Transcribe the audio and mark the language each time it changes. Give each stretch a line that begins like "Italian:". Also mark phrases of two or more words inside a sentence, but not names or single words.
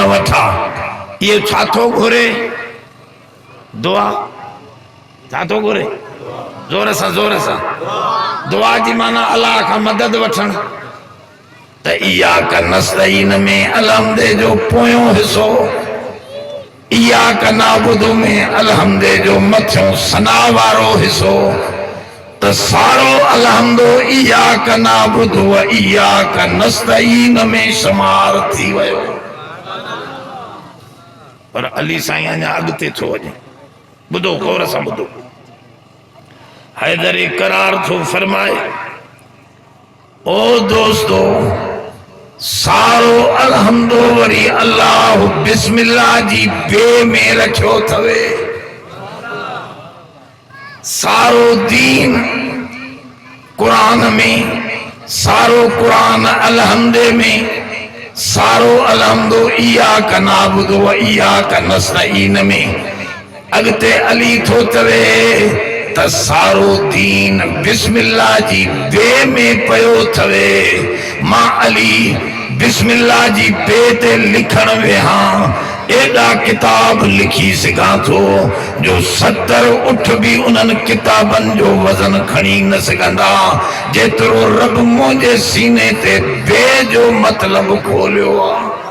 Sindhi: वठा इहो छा थो घुरे दुआ छा थो घुरे ज़ोर सां दुआ जी माना अलाह खां मदद वठण त
Arabic: إياك نستعين
Sindhi: में अलहमदे जो पोयों हिस्सो
Arabic: إياك نعبد
Sindhi: में अलहमदे जो मथियों सना वारो हिस्सो त सारो अलहमदो
Arabic: إياك نعبد وإياك نستعين
Sindhi: में शुमार थी वियो पर अली साईं अञा अॻिते थो वञे ॿुधो गौर सां ॿुधो हैदर इकरार थो फरमाए ओ दोस्तो सारो अलहमदो वरी अल्लाह बिस्मिल्लाह जी बे में रखियो थवे सारो दीन कुरान में सारो कुरान अलहमदे में सारो अलहमदो
Arabic: إياك نعبد وإياك
Sindhi: नस्तईन में अगते अली थो चवे त सारो दीन बिस्मिल्लाह जी बे में पयो थवे मां अली बिस्मिल्लाह जी बे ते लिखण वेहा एडा किताब लिखी सघां थो जो 70 उठ भी उन्हनि किताबनि जो वज़न खणी न सघंदा जेतिरो रब मुंहिंजे सीने ते बे जो मतलब खोलियो आहे